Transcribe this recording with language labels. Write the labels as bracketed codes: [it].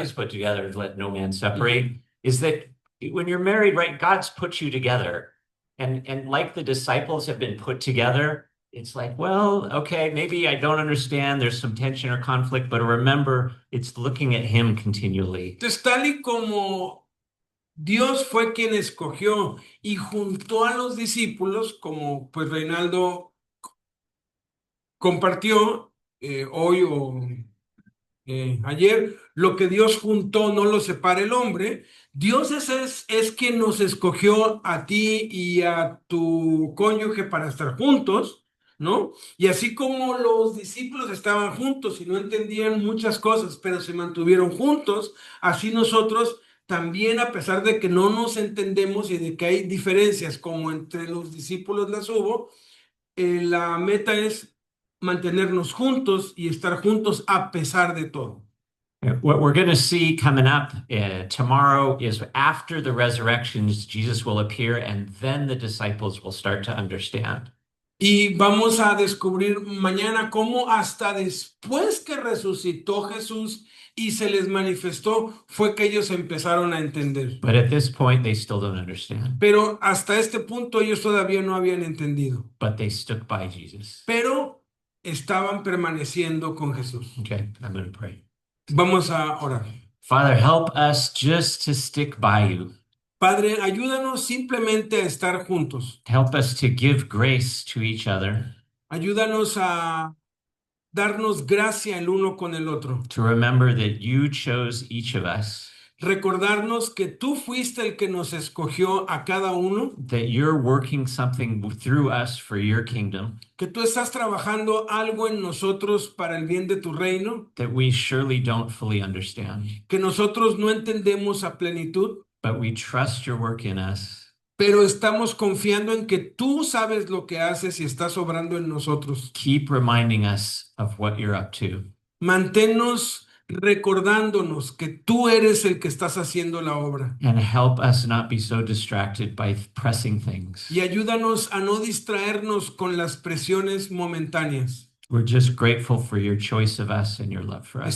[en] has put together, let no man separate, is that when you're married, right, God's put you together. And like the disciples have been put together, it's like, well, okay, maybe I don't understand, there's some tension or conflict, but remember, it's looking at him continually. [es] Entonces, tal y como Dios fue quien escogió y juntó a los discípulos, como pues Reinaldo compartió hoy o ayer, lo que Dios juntó no lo separa el hombre. Dios es quien nos escogió a ti y a tu cónyuge para estar juntos, ¿no? Y así como los discípulos estaban juntos y no entendían muchas cosas, pero se mantuvieron juntos, así nosotros también, a pesar de que no nos entendemos y de que hay diferencias como entre los discípulos las hubo, la meta es mantenernos juntos y estar juntos a pesar de todo. [en] What we're going to see coming up tomorrow is after the resurrections, Jesus will appear and then the disciples will start to understand. [es] Y vamos a descubrir mañana cómo hasta después que resucitó Jesús y se les manifestó, fue que ellos empezaron a entender. [en] But at this point, they still don't understand. [es] Pero hasta este punto ellos todavía no habían entendido. [en] But they stuck by Jesus. [es] Pero estaban permaneciendo con Jesús. [en] Okay, I'm going to pray. [es] Vamos a orar. [en] Father, help us just to stick by you. [es] Padre, ayúdanos simplemente a estar juntos. [en] Help us to give grace to each other, [es] Ayúdanos a darnos gracia el uno con el otro. [en] to remember that you chose each of us, [es] Recordarnos que tú fuiste el que nos escogió a cada uno, [en] that you're working something through us for your kingdom, [es] que tú estás trabajando algo en nosotros para el bien de tu reino, [en] that we surely don't fully understand, [es] que nosotros no entendemos a plenitud, [en] but we trust your work in us. [es] pero estamos confiando en que tú sabes lo que haces y estás obrando en nosotros. [en] Keep reminding us of what you're up to. [es] Manténnos recordándonos que tú eres el que estás haciendo la obra. [en] And help us not be so distracted by pressing things. [es] Y ayúdanos a no distraernos con las presiones momentáneas. [en] We're just grateful for your choice of us and your love for us.